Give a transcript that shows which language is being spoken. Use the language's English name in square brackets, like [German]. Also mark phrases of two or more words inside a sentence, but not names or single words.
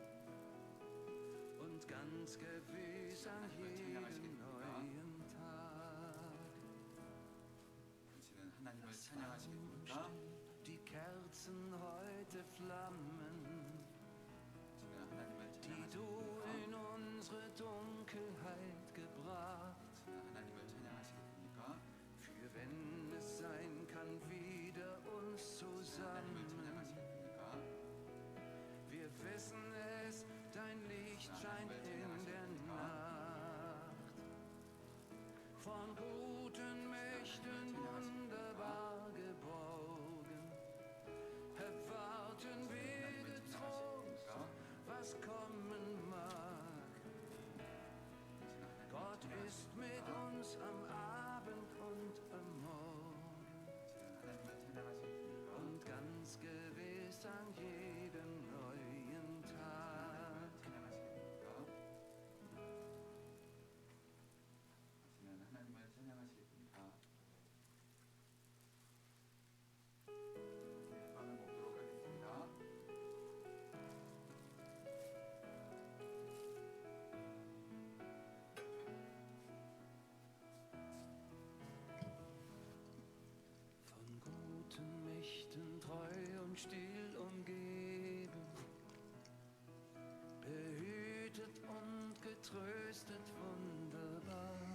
[German] Ganz gewiss an jedem neuen Tag. [Korean] 당신은 하나님을 찬양하시겠습니까? [German] Die Kerzen heute flammen, [Korean] 당신은 하나님을 [German] die du in unsere Dunkelheit gebracht. [Korean] 하나님을 찬양하시겠습니까? [German] Für wenn es sein kann, wieder uns zusammen. Wir wissen es, dein Licht scheint in der Nacht. Von guten Mächten wunderbar geborgen, erwarten wir getrost, was kommen mag. Gott ist mit uns am Abend und am Morgen und ganz gewiss an jedem neuen Tag. [Korean] 하나님을 찬양하시겠습니까? 빵을 먹도록 하겠습니다. [German] Von guten Mächten treu und still umgeben, behütet und getröstet wunderbar.